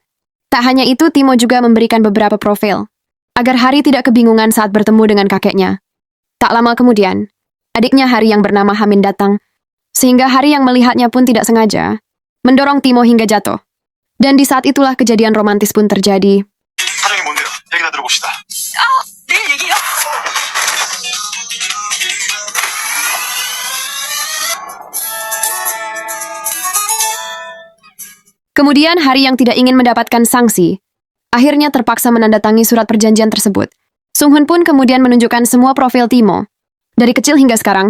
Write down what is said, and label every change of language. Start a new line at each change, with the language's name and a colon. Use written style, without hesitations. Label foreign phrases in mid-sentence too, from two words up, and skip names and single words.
Indonesian: Tak hanya itu, Timo juga memberikan beberapa profil, agar Hari tidak kebingungan saat bertemu dengan kakeknya. Tak lama kemudian, adiknya Hari yang bernama Hamin datang. Sehingga Hari yang melihatnya pun tidak sengaja mendorong Timo hingga jatuh. Dan di saat itulah kejadian romantis pun terjadi.
Korean: 사정이 뭔데요? 얘기나 들어봅시다. 내일 얘기해요.
Indonesian: Kemudian Hari yang tidak ingin mendapatkan sanksi, akhirnya terpaksa menandatangani surat perjanjian tersebut. Sung-hun pun kemudian menunjukkan semua profil Timo, dari kecil hingga sekarang.